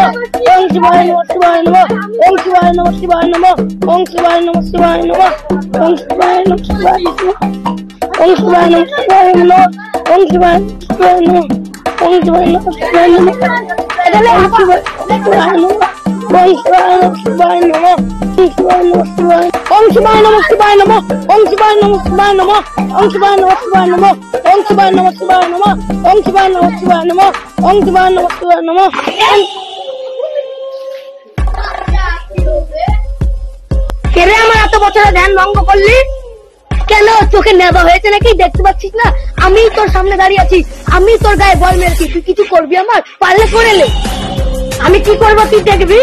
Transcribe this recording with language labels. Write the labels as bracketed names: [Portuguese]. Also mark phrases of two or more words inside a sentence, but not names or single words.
[Sanskrit] ওম শিবায় নমঃ, শিবায় নমঃ, ওম শিবায় নমঃ, শিবায় নমঃ, ওম শিবায় নমঃ, শিবায় নমঃ, ওম শিবায় নমঃ, শিবায় নমঃ, ওম শিবায় নমঃ, শিবায় নমঃ, ওম শিবায় নমঃ, শিবায় নমঃ, ওম শিবায় নমঃ, শিবায় নমঃ, এটালে শিবায় নমঃ, ওম শিবায় নমঃ, শিবায় নমঃ, ওম শিবায় নমঃ, শিবায়, ওম শিবায় নমঃ, শিবায় নমঃ, ওম শিবায় নমঃ, শিবায় নমঃ, ওম শিবায় নমঃ, শিবায় নমঃ, ওম শিবায় নমঃ, শিবায় নমঃ, ওম শিবায় নমঃ, শিবায় নমঃ, ওম শিবায় নমঃ, শিবায় নমঃ। [Bangla] কেরে আমার এত বছরের ধ্যান ভঙ্গ করলি কেন? চোখে নেবা হয়েছে নাকি? দেখতে পাচ্ছিস না আমি তোর সামনে দাঁড়িয়ে আছি, আমি তোর গায়ে বল মেরেছি, তুই কিছু করবি আমার? পারলে করে নে। আমি কি করবো তুই দেখবি।